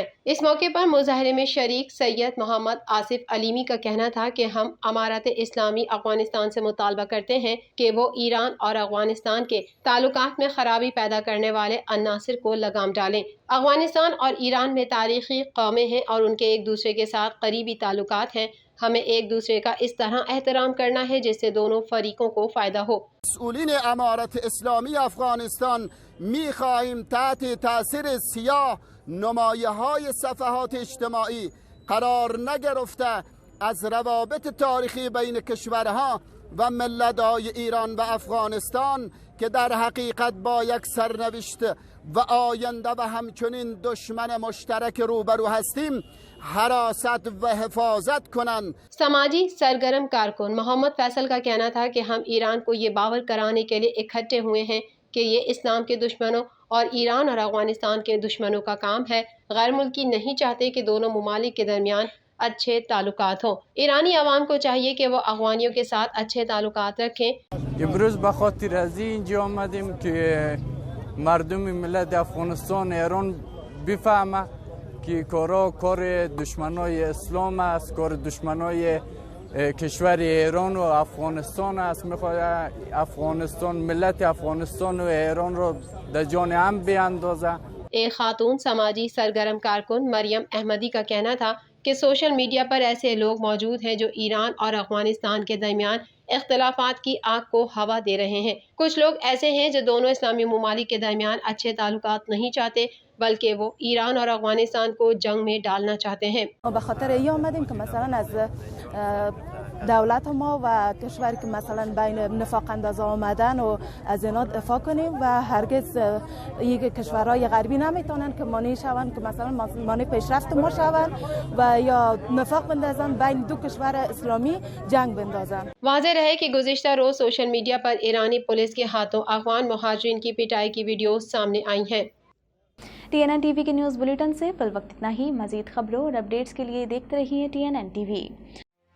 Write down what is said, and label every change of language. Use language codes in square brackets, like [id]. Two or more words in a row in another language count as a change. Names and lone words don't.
[ur] اس موقع پر مظاہرے میں شریک سید محمد آصف علیمی کا کہنا تھا کہ ہم امارت اسلامی افغانستان سے مطالبہ کرتے ہیں کہ وہ ایران اور افغانستان کے تعلقات میں خرابی پیدا کرنے والے عناصر کو لگام ڈالیں۔ افغانستان اور ایران میں تاریخی قومیں ہیں اور ان کے ایک دوسرے کے ساتھ قریبی تعلقات ہیں۔ ہمیں ایک دوسرے کا اس طرح احترام کرنا ہے جس سے دونوں فریقوں کو فائدہ ہو۔ [fa] مسئولین امارت اسلامی افغانستان می‌خواهیم تحت تاثیر سیاه نمایه‌های صفحات اجتماعی قرار نگرفته از روابط تاریخی بین کشورها و ملت‌های ایران و افغانستان که در حقیقت با یک سرنوشت و آینده و همچنین دشمن مشترک روبرو هستیم حراست و حفاظت کنند۔ [ur] سماجی سرگرم کارکن محمد فیصل کا کہنا تھا کہ ہم ایران کو یہ باور کرانے کے لیے اکٹھے ہوئے ہیں کہ یہ اسلام کے دشمنوں اور ایران اور افغانستان کے دشمنوں کا کام ہے۔ غیر ملکی نہیں چاہتے کہ دونوں ممالک کے درمیان اچھے تعلقات ہوں۔ ایرانی عوام کو چاہیے کہ وہ افغانیوں کے ساتھ اچھے تعلقات رکھیں۔ [fa] امروز بخاطر از اینجا آمدیم که مردم ملت افغانستان ایران بفهمه که کار دشمنای اسلام است، کار دشمنای کشور ایران و افغانستان است. میخواد افغانستان ملت افغانستان و ایران رو در جان هم بیاندازه۔ [ur] ایک خاتون سماجی سرگرم کارکن مریم احمدی کا کہنا تھا کہ سوشل میڈیا پر ایسے لوگ موجود ہیں جو ایران اور افغانستان کے درمیان اختلافات کی آگ کو ہوا دے رہے ہیں۔ کچھ لوگ ایسے ہیں جو دونوں اسلامی ممالک کے درمیان اچھے تعلقات نہیں چاہتے بلکہ وہ ایران اور افغانستان کو جنگ میں ڈالنا چاہتے ہیں۔ [fa] به خاطر ای آمدیم که مثلا از دولت ما و کشوری که مثلا بین نفاق انداز آمدن و از اینا دفاع کنیم و هرگز یک کشورهای غربی نمیتونن که مانع شوند که مثلا مانع پیشرفت ما شوند و یا نفاق بندازن بین دو کشور اسلامی جنگ بندازن۔ [ur] واضح رہے کہ گزشتہ روز سوشل میڈیا پر ایرانی پولیس کے ہاتھوں افغان مہاجرین کی پٹائی کی ویڈیوز سامنے آئی ہیں۔ TNN TV کے نیوز بلیٹن سے فی الوقت اتنا ہی۔ مزید خبروں اور اپڈیٹس کے لیے دیکھتے رہیے TNN TV۔